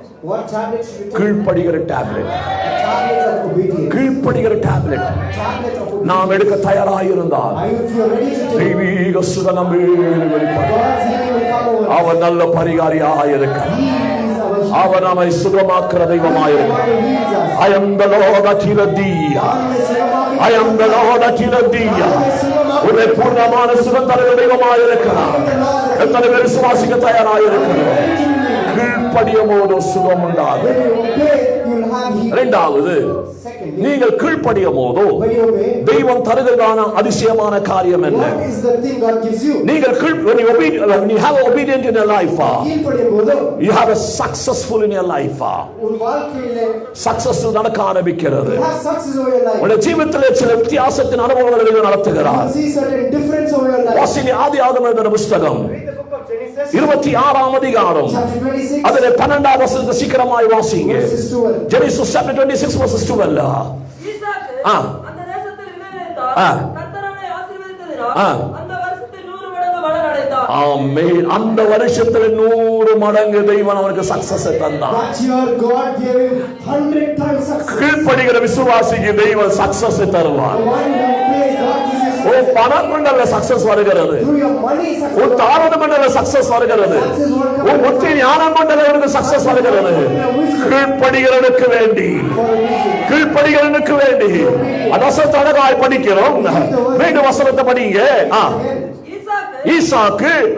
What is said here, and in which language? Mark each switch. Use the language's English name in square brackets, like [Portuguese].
[English] What tablet should we take? [Tamil] கீழ்ப்படிகிற tablet, [English] Tablet of obedience. [Tamil] கீழ்ப்படிகிற tablet [English] Tablet of obedience. [Tamil] நாம் எடுக்க தயாராயிருந்தால் [English] If you are ready to take, [Tamil] தெய்வீக சுகம் வெளிப்படும். [English] God's healing will come over. [Tamil] அவர் நல்ல பரிகாரியாயிருக்கிறார், [English] He is our healer. [Tamil] அவர் நம்மை சுகமாக்குற தெய்வமாயிருக்கிறார். [English] God heals us. I am the Lord that healeth thee. I am the Lord that healeth thee. [Tamil] உன்னை பூர்ணமான சுகம் தருகிற தெய்வமாயிருக்கிறார். எத்தனை பேர் விசுவாசிக்க தயாராயிருக்கிறார்? கீழ்ப்படியும் போது சுகம் உண்டாகும். [English] When you obey, you will have healing. [Tamil] இரண்டாவது, [English] Secondly, [Tamil] நீங்கள் கீழ்ப்படியும் போது [English] when you obey, [Tamil] தெய்வம் தருகிறதான அதிசயமான காரியம் என்ன? [English] what is the thing God gives you? [Tamil] நீங்கள் [English] when you have obedient in your life, [Tamil] கீழ்ப்படியும் போது [English] you have a successful in your life. [Tamil] உன் வாழ்க்கையிலே சக்சஸ் நடக்க ஆரம்பிக்கிறது. [English] you have success over your life. [Tamil] உங்களுடைய ஜீவிதத்திலே சில வித்தியாசத்தின் அனுபவங்களை [English] You [Tamil] நடத்துகிறார். [English] see certain difference over your life. [Tamil] வாசினி ஆதியாகம எழுதின புஸ்தகம் [English] Read the book of Genesis. [Tamil] 26ஆம் அதிகாரம் [English] Chapter 26, [Tamil] அதிலே 12ஆம் வசனத்தை சீக்கிரமாய் வாசிங்க. [English] verses 12. Genesis chapter 26 verses 12. [Tamil] ஈசாக்கு ஆ. அந்த தேசத்தில் இளைஞனாய் ஆ. கர்த்தர் அவனை ஆசீர்வதித்ததினால் ஆ. அந்த வருஷத்தில் 100 மடங்கு பலன் அடைந்தான். ஆமென். அந்த வருஷத்துல 100 மடங்கு தெய்வம் அவனுக்கு சக்சஸ் தந்தான். [English] That year God gave him 100 times success. [Tamil] கீழ்ப்படிகிற விசுவாசிக்கு தெய்வம் சக்சஸ் தருவார். [English] The one who obeys, God gives you oh success. [Tamil] பணம் கொண்டல்ல சக்சஸ் வருகிறது, [English] Through your money, success. [Tamil] உன் தாரணம் கொண்டல்ல சக்சஸ் வருகிறது, உன் புத்தி ஞானம் கொண்டவனுக்கு சக்சஸ் வருகிறது. கீழ்ப்படிகிறனுக்கு வேண்டி, [English] For a mission. [Tamil] கீழ்ப்படிகிறனுக்கு வேண்டி வசனத்தை அழகாய் படிக்கிறோம். மீண்டும் வசனத்தை படிங்க. ஈசாக்கு ஈசாக்கு